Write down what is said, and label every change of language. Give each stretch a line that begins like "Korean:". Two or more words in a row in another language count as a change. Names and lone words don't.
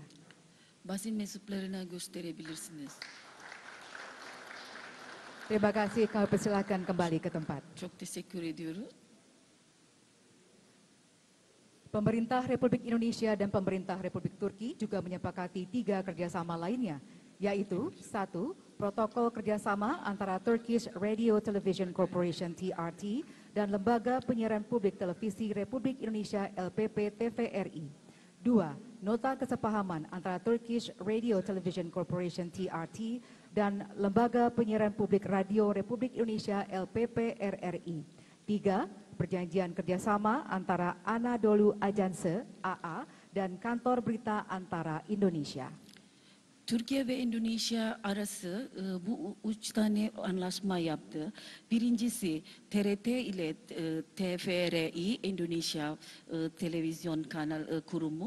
Turkish: Basın mensuplarına gösterebilirsiniz.
Indonesian: Terima kasih, kami persilakan kembali ke tempat.
Turkish: Çok teşekkür ediyorum.
Indonesian: Pemerintah Republik Indonesia dan Pemerintah Republik Turki juga menyepakati 3 kerjasama lainnya, yaitu 1. Protokol kerjasama antara Turkish Radio Television Corporation TRT dan Lembaga Penyiaran Publik Televisi Republik Indonesia LPP TVRI. 2. Nota kesepahaman antara Turkish Radio Television Corporation TRT dan Lembaga Penyiaran Publik Radio Republik Indonesia LPP RRI. 3. Perjanjian kerjasama antara Anadolu Ajansı AA dan Kantor Berita Antara Indonesia.
Turkish: Türkiye ve Endonezya arası bu 3 tane anlaşma yaptı. Birincisi TRT ile TVRI Endonezya Televizyon Kanal Kurumu.